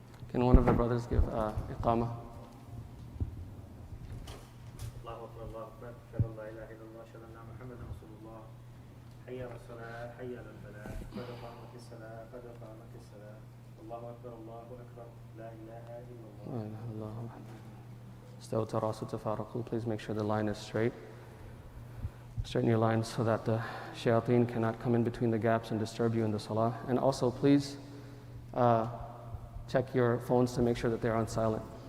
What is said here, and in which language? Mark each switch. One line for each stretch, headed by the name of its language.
English: Can one of the brothers give iqamah?
Arabic: الله أكبر الله أكبر أشهد أن لا إله إلا الله أشهد أن محمدا رسول الله حي على الصلاة حي على الفلاح قد قامت الصلاة قد قامت الصلاة الله أكبر الله أكبر لا إله إلا الله. استووا تراصوا تفارقوا.
English: Please make sure the line is straight. Straighten your lines so that the shayateen cannot come in between the gaps and disturb you in the salah. And also please check your phones to make sure that they're on silent.